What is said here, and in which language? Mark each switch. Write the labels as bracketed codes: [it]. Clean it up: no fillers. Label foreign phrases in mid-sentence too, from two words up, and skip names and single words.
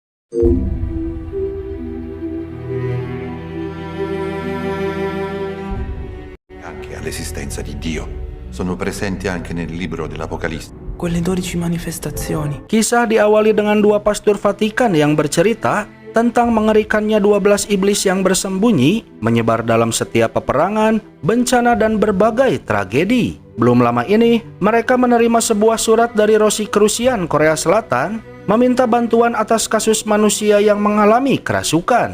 [it] Anche all'esistenza di Dio. Sono presenti anche nel libro dell'Apocalisse. Quelle 12 manifestazioni. [id] Kisah diawali dengan dua pastor Vatikan yang bercerita tentang mengerikannya 12 iblis yang bersembunyi, menyebar dalam setiap peperangan, bencana dan berbagai tragedi. Belum lama ini, mereka menerima sebuah surat dari Rosicrucian Korea Selatan meminta bantuan atas kasus manusia yang mengalami kerasukan.